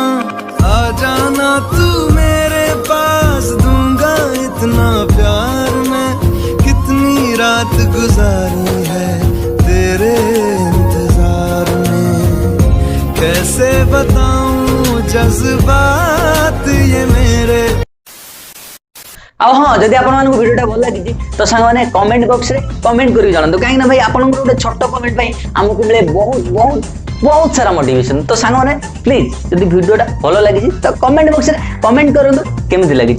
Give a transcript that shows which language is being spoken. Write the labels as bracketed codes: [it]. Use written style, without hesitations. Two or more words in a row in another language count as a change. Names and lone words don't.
[hi] आ जाना तू मेरे पास, दूंगा इतना प्यार मैं। कितनी रात गुजारी है तेरे इंतजार में, कैसे बताऊं जज्बात ये मेरे। [or] ଆଉ ହଁ ଯଦି ଆପଣମାନଙ୍କୁ ଭିଡ଼ିଓଟା ଭଲ ଲାଗିଛି ତ ସାଙ୍ଗମାନେ [en] comment box [or] କମେଣ୍ଟ କରିକି ଜଣାନ୍ତୁ, କାହିଁକି ନା ଭାଇ ଆପଣଙ୍କର ଗୋଟେ ଛୋଟ କମେଣ୍ଟ ପାଇଁ ଆମକୁ ମିଳେ ବହୁତ ବହୁତ ବହୁତ ସାରା ମୋଟିଭେସନ। ତ ସାଙ୍ଗମାନେ ପ୍ଲିଜ ଯଦି ଭିଡ଼ିଓଟା ଭଲ ଲାଗିଛି ତ [en] comment box [or] କମେଣ୍ଟ କରନ୍ତୁ କେମିତି ଲାଗିଛି।